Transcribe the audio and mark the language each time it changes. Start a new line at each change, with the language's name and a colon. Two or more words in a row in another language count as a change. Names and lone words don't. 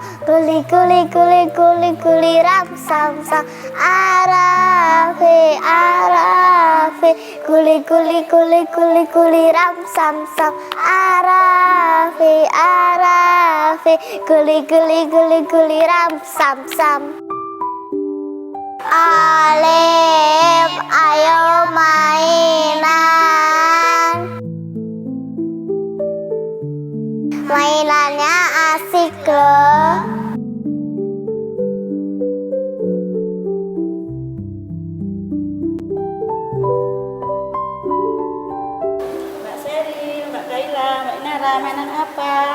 Indonesian: Kuli ram sam sam, arafe arafe. Kuli ram sam sam, arafe arafe. Kuli ram sam sam. Alif, ayo mainan. Mainannya asik loh. Mbak Seril, Mbak Kaila, Mbak Inara, mainan apa?